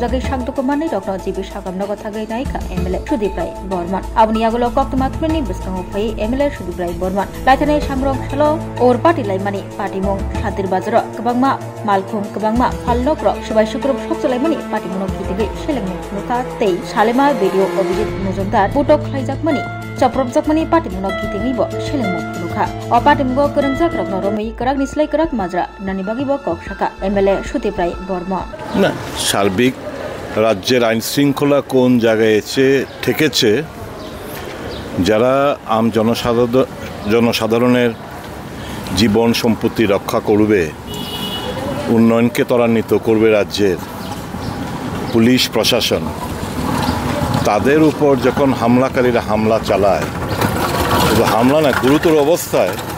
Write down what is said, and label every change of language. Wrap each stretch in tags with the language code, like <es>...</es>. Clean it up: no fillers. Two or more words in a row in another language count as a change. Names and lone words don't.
<trp>Jagai Shakdukumanai Rokno Jibi Shakam Nogo Thagai Naika MLA Shudiprai Borman Abniagolo Koktumatmani Biskang Fai MLA Shudiprai Borman Laitane Sangrongshlo or party laimani party mong Shantir Bazara Kabangma Malkhum Kabangma Falnokro Shubai Shukrup Shokolaimani party mono Kitigai Sheleng Nuka Tei Shalema video Obijit Mujudar Putok Klaijakmani Choprop Jakmani party mono Kitigai Bo Sheleng Nuka O party Mugo Kurangzak Rokno Romi Karak Nislai Karak Majra Nanibagi Bo Kokshaka MLA Shudiprai Borman</trp> <bn>না সার্বিক রাজ্যের আইন শৃঙ্খলা কোন জায়গায় এসে ঠেকেছে যারা আম জনসাধারণের জীবন সম্পত্তি রক্ষা করবে উন্নয়নকে ত্বরান্বিত করবে রাজ্যের পুলিশ প্রশাসন তাদের উপর যখন হামলাকারীরা হামলা চালায় শুধু হামলা না গুরুতর অবস্থায়</bn>